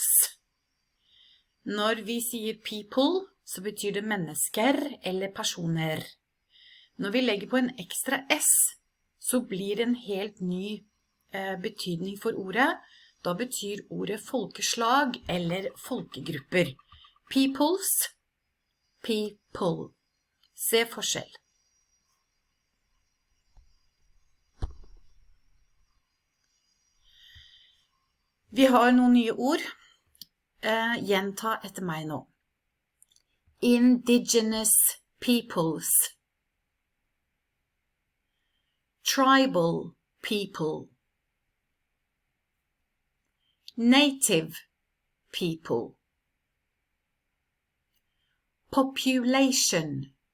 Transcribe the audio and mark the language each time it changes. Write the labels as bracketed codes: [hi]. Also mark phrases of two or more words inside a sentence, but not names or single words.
[no] Når vi sier people, så betyr det mennesker eller personer. Når vi legger på en ekstra S, så blir det en helt ny betydning for ordet. Da betyr ordet folkeslag eller folkegrupper. [en] Peoples, people. [no] Se forskjell. Vi har noen nye ord. Gjenta etter meg nå. [en] Indigenous peoples. Tribal people. Native people. Population.